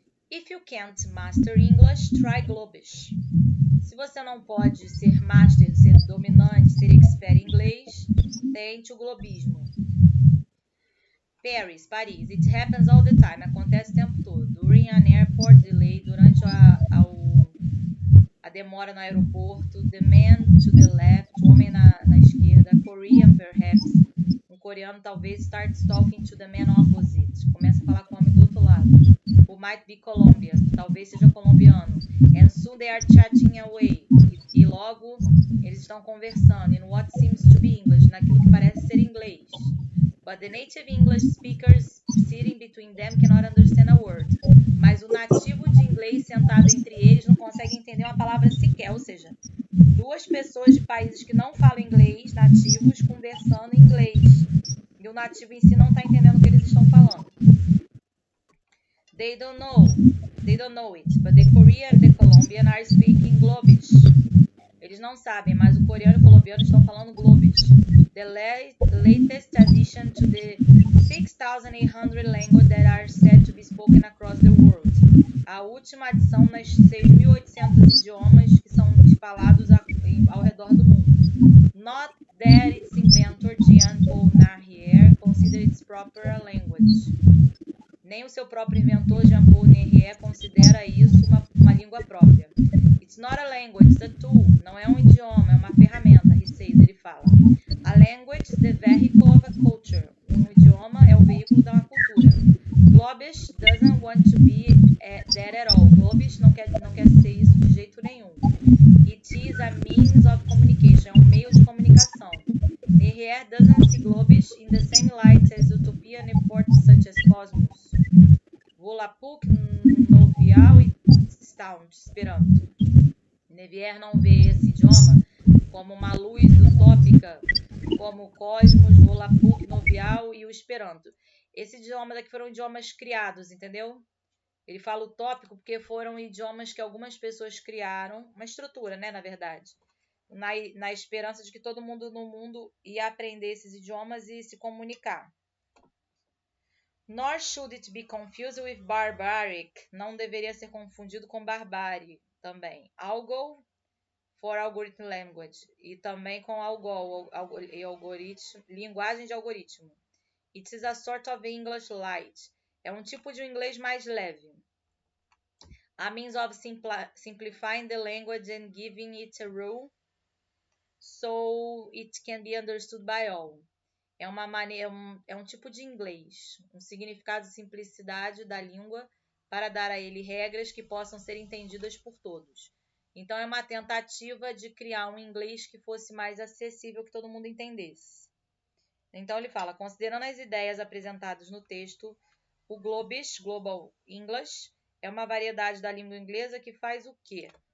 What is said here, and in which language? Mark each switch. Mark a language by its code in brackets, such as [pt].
[en] If you can't master English, try Globish. [pt] Se você não pode ser master, ser dominante, ser expert em inglês, tente o globismo. [en] Paris. It happens all the time. [pt] Acontece o tempo todo. [en] During an airport delay, [pt] durante a demora no aeroporto. [en] The man to the left, [pt] o homem na esquerda. [en] Korean, perhaps. [pt] Um coreano talvez [en] starts talking to the man opposite. [pt] Começa a falar com o homem do outro lado. [en] Who might be Colombian, [pt] talvez seja colombiano. [en] And soon they are chatting away. [pt] E logo eles estão conversando. [en] In what seems to be English, [pt] naquilo que parece ser inglês. [en] But the native English speakers sitting between them cannot understand a word. [pt] Mas o nativo de inglês sentado entre eles não consegue entender uma palavra sequer, ou seja, duas pessoas de países que não falam inglês, nativos, conversando em inglês. E o nativo em si não está entendendo o que eles estão falando. [en] They don't know it, but the Korean and the Colombian are speaking Globish. [pt] Eles não sabem, mas o coreano e o colombiano estão falando Globish. [en] The latest addition to the 6,800 languages that are said to be spoken across the world. [pt] A última adição nas 6.800 idiomas que são falados ao redor do mundo. [en] Not that its inventor, Jean-Paul Nairrier, considered its proper language. [pt] Nem o seu próprio inventor, Jean-Paul Nairrier, considera isso uma língua própria. [en] It's not a language, it's a tool. [pt] Não é um idioma, é uma ferramenta, ele fala. [en] A language is the vehicle of a culture. [pt] Um idioma é o veículo de uma cultura. [en] Globish doesn't want to be that at all. [pt] Globish não quer ser isso de jeito nenhum. [en] It is a means of communication. [pt] É um meio de comunicação. [en] Nairrier doesn't see Globish in the same light as Utopia and efforts such as Cosmos, Volapük, Novial e Sound, Esperanto. [pt] Nairrier não vê esse idioma como uma luz utópica, como o Cosmos, Volapük, Novial e o Esperanto. Esse idioma daqui foram idiomas criados, entendeu? Ele fala utópico porque foram idiomas que algumas pessoas criaram, uma estrutura, né, na verdade, na esperança de que todo mundo no mundo ia aprender esses idiomas e se comunicar. [en] Nor should it be confused with barbaric. [pt] Não deveria ser confundido com barbárie também. [en] Algol for algorithm language. [pt] E também com algol, algoritmo, linguagem de algoritmo. [en] It is a sort of English light. [pt] É um tipo de inglês mais leve. [en] A means of simplifying the language and giving it a rule so it can be understood by all. [pt] É uma maneira, é um tipo de inglês, um significado de simplicidade da língua para dar a ele regras que possam ser entendidas por todos. Então é uma tentativa de criar um inglês que fosse mais acessível, que todo mundo entendesse. Então ele fala, considerando as ideias apresentadas no texto, o Globish, Global English, é uma variedade da língua inglesa que faz o quê?